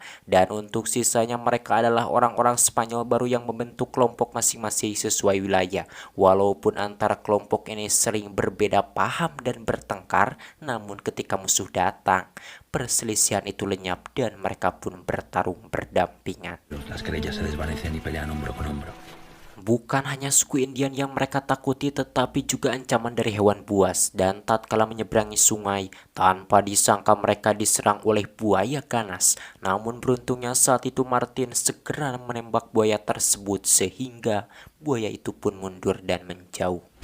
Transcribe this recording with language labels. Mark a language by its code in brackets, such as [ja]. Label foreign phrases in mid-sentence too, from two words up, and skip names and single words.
[id] Dan untuk sisanya mereka adalah orang-orang Spanyol baru yang membentuk kelompok masing-masing sesuai wilayah. Walaupun antara kelompok ini sering berbeda paham dan bertengkar, namun ketika musuh datang, perselisihan itu lenyap dan mereka pun bertarung berdampingan. [es] Las querellas se desvanecen y pelean hombro con hombro. [id] Bukan hanya suku Indian yang mereka takuti, tetapi juga ancaman dari hewan buas. Dan tatkala menyeberangi sungai, tanpa disangka mereka diserang oleh buaya ganas. Namun beruntungnya saat itu Martin segera menembak buaya tersebut sehingga buaya itu pun mundur dan menjauh.